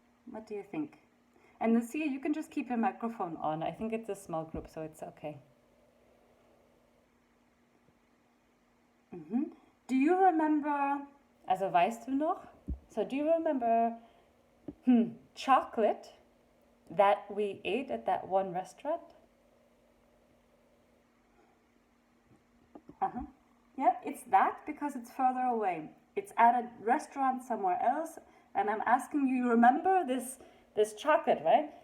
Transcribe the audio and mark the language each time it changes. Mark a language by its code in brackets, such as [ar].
[en] What do you think? And Lucia, you can just keep your microphone on. I think it's a small group, so it's okay. Do you remember, [de] also weißt du noch? [en] So do you remember chocolate that we ate at that one restaurant? Yeah, it's that because it's further away. It's at a restaurant somewhere else, and I'm asking you remember this chocolate, right?